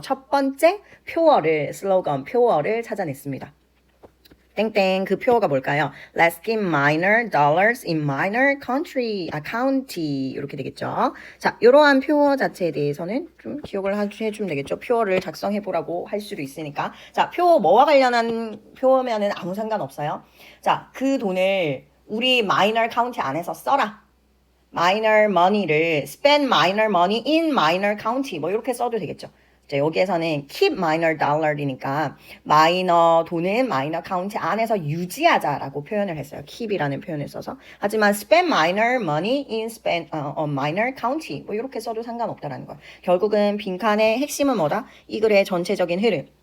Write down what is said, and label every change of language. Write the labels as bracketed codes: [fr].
[ko] 첫 번째 표어를 찾아냈습니다. 땡땡 그 표어가 뭘까요? [en] Let's give minor dollars in minor county [ko] 이렇게 되겠죠. 자, 이러한 표어 자체에 대해서는 좀 기억을 해주면 되겠죠. 표어를 작성해보라고 할 수도 있으니까. 자, 표어 뭐와 관련한 표어면은 아무 상관없어요. 자, 그 돈을 우리 minor county 안에서 써라. [en] minor money를 spend minor money in minor county [ko] 뭐 이렇게 써도 되겠죠. 여기에서는 keep minor dollar이니까 마이너 돈은 마이너 카운티 안에서 유지하자라고 표현을 했어요. keep이라는 표현을 써서. 하지만 [en] spend minor money in minor county [ko] 뭐 이렇게 써도 상관없다라는 거예요. 결국은 빈칸의 핵심은 뭐다? 이 글의 전체적인 흐름.